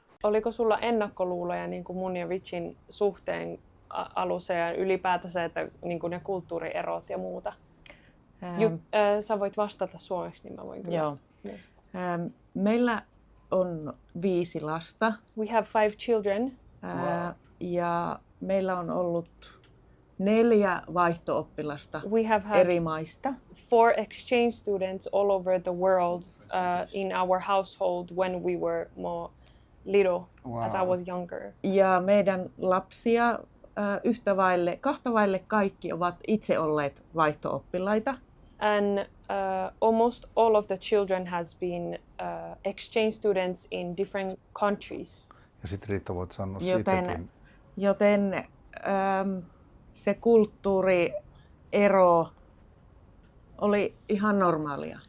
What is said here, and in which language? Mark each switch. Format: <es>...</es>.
<fi>Oliko sulla ennakkoluuloja niin kuin mun ja Vichin suhteen alussa ja ylipäätänsä, että niin kuin ne kulttuurierot ja muuta? Sä voit vastata suomeksi, niin mä voin kyllä. Joo. Meillä on 5 lasta.</fi> <en>We have 5 children.</en> <fi>Ja meillä on ollut 4 vaihto-oppilasta</fi> <en>We have had</en> <fi>eri maista.</fi> <en>4 exchange students all over the world in our household when we were more little, as I was younger.</en> <fi>Ja meidän lapsia kahta vaille kaikki ovat itse olleet vaihto-oppilaita.</fi> <en>And almost all of the children has been exchange students in different countries.</en> <fi>Ja sitten Riitta voit sanoa Joten se kulttuuriero oli ihan normaalia.</fi>